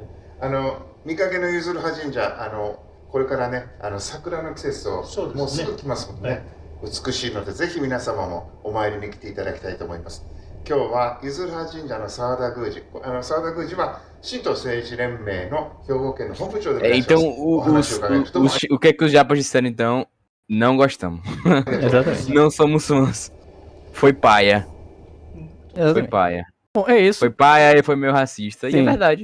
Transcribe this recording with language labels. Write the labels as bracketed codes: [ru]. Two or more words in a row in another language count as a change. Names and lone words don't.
[ja] 見かけのゆずるは神社、これからね、桜の季節をもうすぐ来ますもんね。美しいので、ぜひ皆様もお参りに来ていただきたいと思います。今日はゆずるは神社の澤田宮司、澤田宮司は神道政治連盟の兵庫県の本部長でいらっしゃいます。 [pt] Então, o que é que os japas disseram então? Não gostamos. Exatamente. Não somos fãs. Foi paia. Foi Exatamente. paia. Bom, é isso. Foi paia e foi meio racista. E é Sim. verdade.